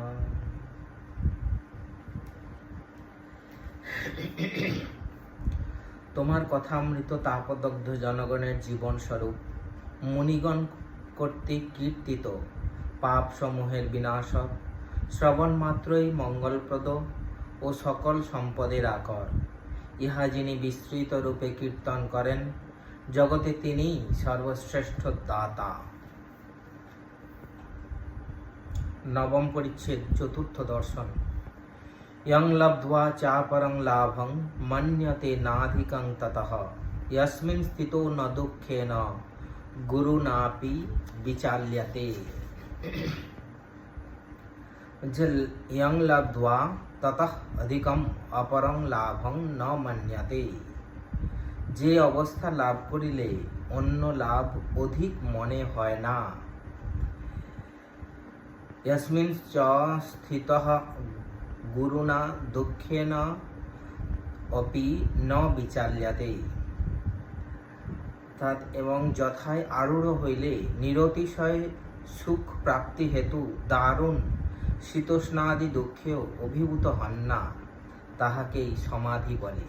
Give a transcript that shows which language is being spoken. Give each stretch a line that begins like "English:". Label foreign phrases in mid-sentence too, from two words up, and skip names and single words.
Bangla: তোমার কথামৃত তাপদগ্ধ জনগণের জীবন স্বরূপ মুনিগণ কর্তৃক কীর্তিত পাপ সমূহের বিনাশক, শ্রবণ মাত্রই মঙ্গলপ্রদ ও সকল সম্পদের আকর। ইহা যিনি বিস্তৃত রূপে কীর্তন করেন, জগতে তিনিই সর্বশ্রেষ্ঠ দাতা। নবম পরিচ্ছেদ, চতুর্থ দর্শন।
Sanskrit: यं लब्ध्वा चापरं लाभं मन्यते नाधिकं ततः यस्मिन् स्थितो न दुःखेन गुरुनापि विचाल्यते। यं लब्ध्वा ततः अधिकं अपरं लाभं न मन्यते।
Bangla: যে অবস্থা লাভ করিলে অন্য লাভ অধিক মনে হয় না।
Sanskrit: यस्मिन् च स्थितः গুরুনা দুঃখেন অপি ন বিচাল্যাতে।
Bangla: এবং যথায় আরূঢ় হইলে নিরতিশয় সুখ প্রাপ্তি হেতু দারুণ শীতোষ্ণাদি দুঃখেও অভিভূত হন না, তাহাকেই সমাধি বলে।